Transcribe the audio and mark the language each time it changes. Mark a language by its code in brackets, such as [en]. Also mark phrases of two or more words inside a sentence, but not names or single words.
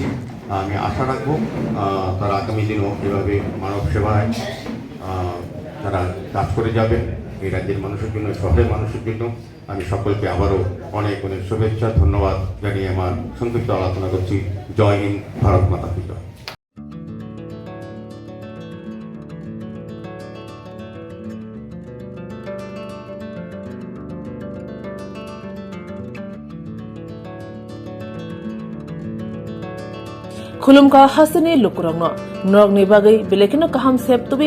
[bn] আমি আশা রাখবো তারা আগামী দিনও এভাবে মানব সেবায় তারা কাজ করে যাবেন এই রাজ্যের মানুষের জন্য, শহরের মানুষের জন্য। আমি সকলকে আবারও অনেক অনেক শুভেচ্ছা, ধন্যবাদ জানিয়ে আমার সংক্ষিপ্ত আলোচনা করছি। জয় হিন্দ, [hi] भारत माता की जय। [trp] खुलुमका हासनी लुकुरंगनो नरगनि बागै बेलेकिनो काहाम सेब तुबि